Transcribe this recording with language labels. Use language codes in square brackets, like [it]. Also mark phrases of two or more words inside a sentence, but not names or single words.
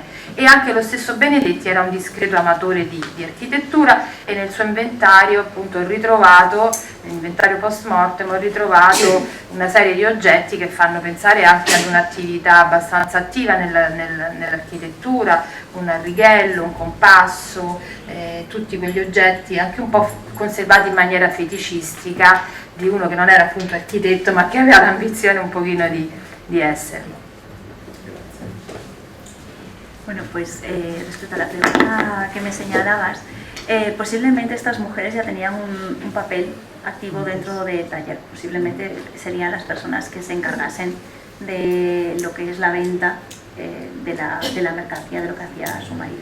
[it] E anche lo stesso Benedetti era un discreto amatore di architettura, e nel suo inventario appunto nell'inventario [la] post mortem [it] ho ritrovato una serie di oggetti che fanno pensare anche ad un'attività abbastanza attiva nell'architettura, un righello, un compasso, tutti quegli oggetti anche un po' conservati in maniera feticistica di uno che non era appunto architetto ma che aveva l'ambizione un pochino di esserlo. [es] Bueno, pues respecto a la pregunta que me señalabas, posiblemente estas mujeres ya tenían un papel activo dentro del taller. Posiblemente serían las personas que se encargasen de lo que es la venta de la mercancía, de lo que hacía su marido.